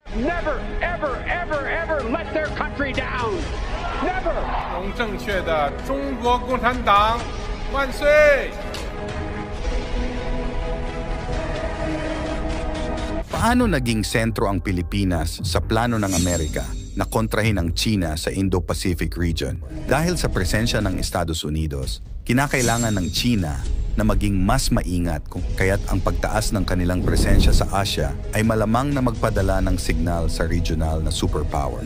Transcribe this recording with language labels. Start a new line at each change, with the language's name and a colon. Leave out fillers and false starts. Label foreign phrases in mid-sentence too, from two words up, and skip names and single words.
English: never, ever, ever, ever let their country down. Never.
Chinese: 正确的中国共产党万岁！
Filipino: Paano naging sentro ang Pilipinas sa plano ng Amerika na kontrahin ang China sa Indo-Pacific region? Dahil sa presensya ng Estados Unidos, kinakailangan ng China na maging mas maingat kaya't ang pagtaas ng kanilang presensya sa Asia ay malamang na magpadala ng signal sa regional na superpower.